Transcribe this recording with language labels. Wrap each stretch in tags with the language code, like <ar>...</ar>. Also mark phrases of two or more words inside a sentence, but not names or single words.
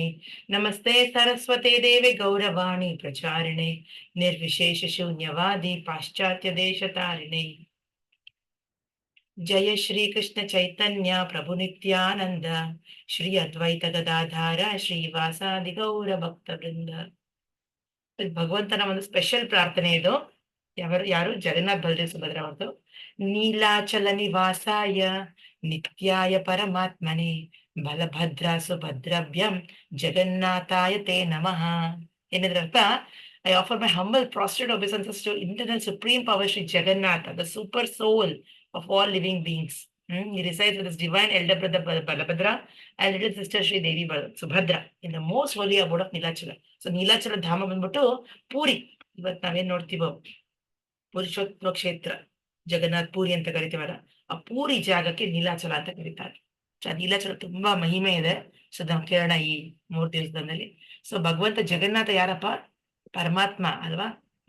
<sa>नमस्ते सरस्वते देवे गौरवाणी प्रचारिणे निर्विशेष शून्यवादी पाश्चात्य देशतारिणे. जय श्री कृष्ण चैतन्य प्रभु नित्यानंद श्री अद्वैत गदाधार श्रीवासादि गौर भक्तवृंद.</sa> <kn>ಭಗವಂತನ ಒಂದು ಸ್ಪೆಷಲ್ ಪ್ರಾರ್ಥನೆ ಇದು. ಯಾರು? ಜಗನ್ನಾಥ್ ಬಲದೇವ್ ಸುಭದ್ರ ಅವ್ರದ್ದು.</kn> <sa>ನೀಲಾಚಲ ನಿವಾಸಾಯ ನಿತ್ಯಾಯ ಪರಮಾತ್ಮನೆ ಬಲಭದ್ರ ಸುಭದ್ರಭ್ಯಂ ಜಗನ್ನಾಥಾಯ ತೇ ನಮಃ.</sa> <kn>ಏನಿದ್ರ ಅರ್ಥ?</kn> <en>I offer my humble prostrate obeisances to internal supreme power Sri Jagannatha, the super soul of all living beings. He resides with his divine elder brother Balabhadra and little sister Sri Devi Subhadra in the most holy abode of Nilachala.</en> <kn>So Nilachala ಧಾಮ ಬಂದ್ಬಿಟ್ಟು ಪೂರಿ. ಇವತ್ತು ನಾವೇನ್ ನೋಡ್ತೀವೋ ಪುರುಷೋತ್ತಮ ಕ್ಷೇತ್ರ, ಜಗನ್ನಾಥ್ ಪೂರಿ ಅಂತ ಕರಿತೀವಲ್ಲ, ಆ ಪೂರಿ ಜಾಗಕ್ಕೆ ನೀಲಾಚಲ ಅಂತ ಕರೀತಾರೆ. ಸೊ ನೀಲಾಚಲ ತುಂಬಾ ಮಹಿಮೆ ಇದೆ. ಸೊ ನಾವು ಕೇಳೋಣ ಈ 3 ದಿವಸದಲ್ಲಿ. ಸೊ ಭಗವಂತ ಜಗನ್ನಾಥ ಯಾರಪ್ಪ? ಪರಮಾತ್ಮ ಅಲ್ವಾ?</kn>